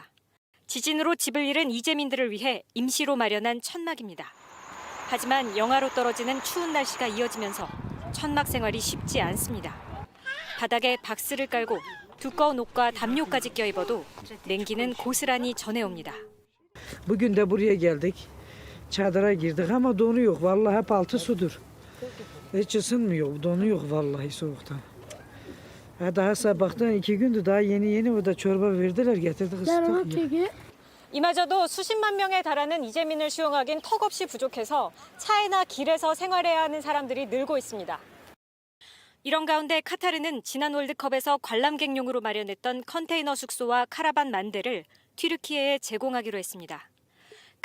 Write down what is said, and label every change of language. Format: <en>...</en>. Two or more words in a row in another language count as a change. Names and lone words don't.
<ko>지진으로 집을 잃은 이재민들을 위해 임시로 마련한 천막입니다. 하지만 영하로 떨어지는 추운 날씨가 이어지면서 천막 생활이 쉽지 않습니다. 바닥에 박스를 깔고 두꺼운 옷과 담요까지 껴입어도 냉기는 고스란히 전해옵니다.</ko> <tr>Bugün de buraya geldik. Çadıra girdik ama donu yok. Vallahi hep altı sudur. Hiç ısınmıyor. Donu yok vallahi soğuktan. Daha sabahtan 2 gündü daha yeni orada çorba verdiler getirdik ısıttık.</tr> <ko>이마저도 수십만 명에 달하는 이재민을 수용하긴 턱없이 부족해서 차에나 길에서 생활해야 하는 사람들이 늘고 있습니다. 이런 가운데 카타르는 지난 월드컵에서 관람객용으로 마련했던 컨테이너 숙소와 카라반 만 대를 튀르키예에 제공하기로 했습니다.</ko>